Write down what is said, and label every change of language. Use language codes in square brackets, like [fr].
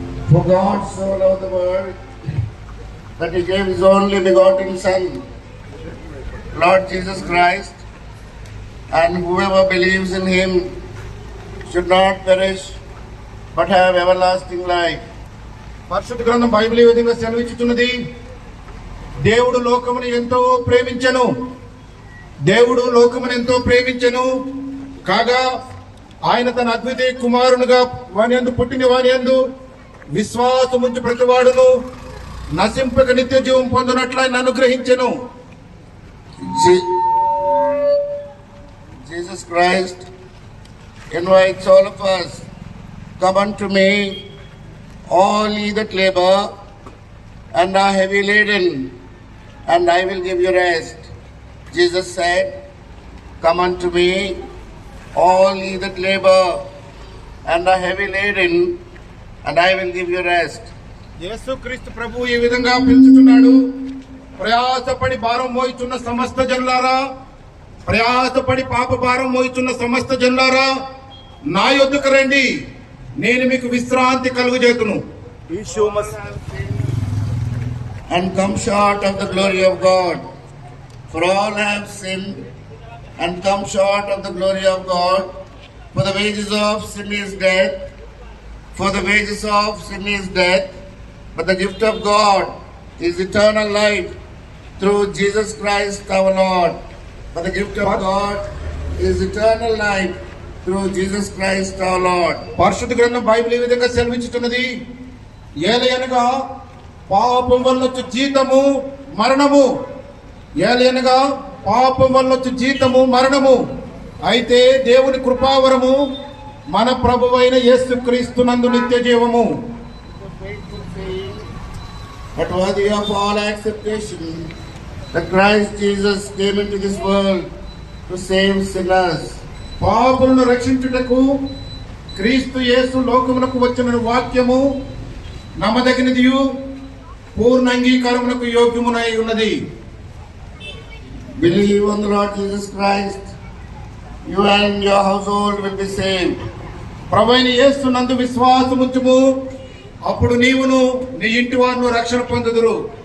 [en] For God so loved the world that He gave His only begotten Son, Lord Jesus Christ, and whoever believes in Him should not perish but have everlasting life. [te] పరిశుద్ధ గ్రంథం Bible ఈ విధంగా సెలవిచ్చుతున్నది. దేవుడు లోకమును ఎంతో ప్రేమించెను. దేవుడు లోకమును ఎంతో ప్రేమించెను కాగా ఆయన తన అద్వితీయ కుమారునిగా వాని యందు పుట్టిన వాని యందు విశ్వాసముంచు ప్రతివాడును నశింపక నిత్య జీవం పొందునట్లు ఆయన అనుగ్రహించెను. [en] Jesus Christ invites all of us, come unto me, all ye that labor and are heavy laden, and I will give you rest. Jesus said, come unto me, all ye that labor and are heavy laden, and I will give you rest. [te] యేసుక్రీస్తు ప్రభు ఈ విధంగా పిలుచుతున్నాడు. ప్రయాసపడి భారం మోయిచున్న సమస్త జనులారా, ప్రయాసపడి పాప భారం మోయిచున్న సమస్త జనులారా, నా యొద్దకు రండి, నేను మీకు విశ్రాంతి కలుగజేతును. [en] And come short of the glory of God. For all have sinned and come short of the glory of God. For the wages of sin is death. For the wages of sin is death. But the gift of God is eternal life through Jesus Christ our Lord. But the gift of God is eternal life through Jesus Christ our Lord. [te] పరిశుద్ధ గ్రంథం Bible ఈ విధంగా సెలవిచ్చుతున్నది. ఏలయనగా పాపం వల్ల వచ్చే జీతము మరణము. ఏలయనగా పాపం వల్ల వచ్చే జీతము మరణము. అయితే దేవుని కృపావరము మన ప్రభువైన యేసుక్రీస్తు నందు నిత్య జీవము. [en] But worthy of all acceptation that Christ Jesus came into this world to save sinners. [te] పాపులను రక్షించుటకు క్రీస్తు యేసు లోకమునకు వచ్చిన వాక్యము నమ్మదగినదియు పూర్ణ అంగీకారమునకు యోగ్యమునై ఉన్నది. [en] Believe on the Lord Jesus Christ, you and your household will be saved. [te] ప్రభువైన యేసు నందు విశ్వాసముంచుము, అప్పుడు నీవును నీ ఇంటి వారును రక్షణ పొందుదురు.